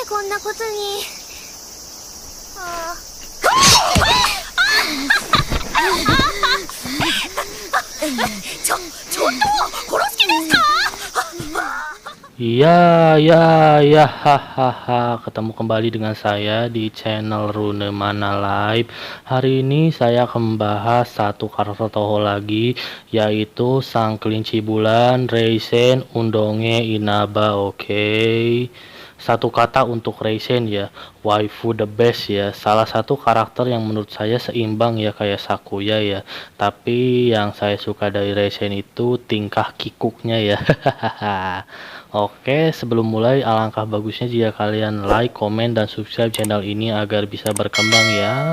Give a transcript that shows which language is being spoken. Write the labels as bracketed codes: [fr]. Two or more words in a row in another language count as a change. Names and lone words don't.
[ja] なことに。あちょっと、殺す気ですか？ [id] Ya, ya, ya, hahaha. Ketemu kembali dengan saya di channel Rune Mana Live. Hari ini saya akan membahas satu karakter Toho lagi, yaitu sang kelinci bulan Reisen Undonge Inaba. Oke. Satu kata untuk Reisen ya, waifu [en] the best [id] ya. Salah satu karakter yang menurut saya seimbang ya kayak Sakuya ya. Tapi yang saya suka dari Reisen itu tingkah kikuknya ya. Oke, sebelum mulai alangkah bagusnya jika kalian like, komen, dan subscribe channel ini agar bisa berkembang ya.